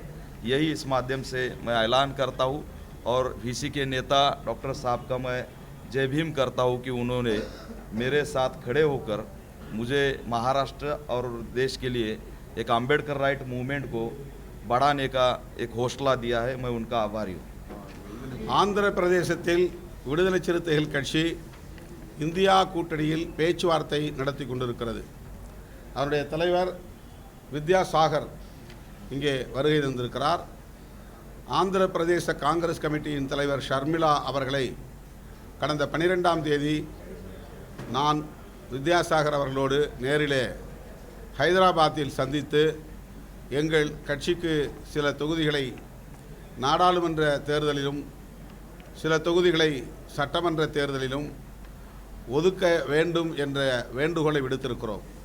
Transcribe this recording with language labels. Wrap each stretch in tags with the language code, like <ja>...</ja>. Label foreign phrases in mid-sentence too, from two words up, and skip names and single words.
<hi>यही इस माध्यम से मैं ऐलान करता हूँ और वीसी के नेता डॉक्टर साहब का मैं जय भीम करता हूँ कि उन्होंने मेरे साथ खड़े होकर मुझे महाराष्ट्र और देश के लिए एक अंबेडकर राइट मूवमेंट को बढ़ाने का एक हौसला दिया है। मैं उनका आभारी हूँ।</hi> <ta>ஆந்திர பிரதேசத்தில் விடுதலை சிறுத்தைகள் கட்சி இந்தியா கூட்டணியில் பேச்சுவார்த்தை நடத்தி கொண்டிருக்கிறது. அவருடைய தலைவர் வித்யாசாகர் இங்கே வருகை தந்திருக்கிறார். ஆந்திர பிரதேச காங்கிரஸ் கமிட்டியின் தலைவர் ஷர்மிளா அவர்களை கடந்த 12ஆம் தேதி நான் வித்யாசாகர் அவர்களோடு நேரிலே ஹைதராபாத்தில் சந்தித்து எங்கள் கட்சிக்கு சில தொகுதிகளை நாடாளுமன்ற தேர்தலிலும் சில தொகுதிகளை சட்டமன்ற தேர்தலிலும் ஒதுக்க வேண்டும் என்ற வேண்டுகோளை விடுத்திருக்கிறோம்.</ta>